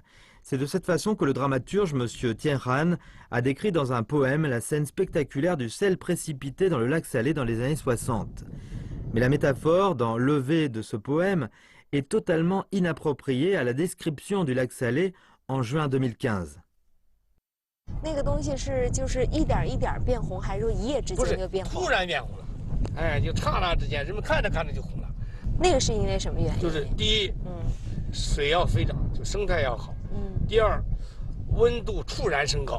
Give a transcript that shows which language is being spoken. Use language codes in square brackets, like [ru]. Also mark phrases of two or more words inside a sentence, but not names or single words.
[fr] C'est de cette façon que le dramaturge M. Tien Han a décrit dans un poème la scène spectaculaire du sel précipité dans le lac Salé dans les années 60. Mais la métaphore dans Levé de ce poème est totalement inappropriée à la description du lac Salé en juin 2015. [zh] 那个东西是就是一点一点变红，还是说一夜之间就变红？突然变红了，哎，就刹那之间，人们看着看着就红了。那个是因为什么原因？就是第一，水要飞涨，就生态要好。第二，温度突然升高。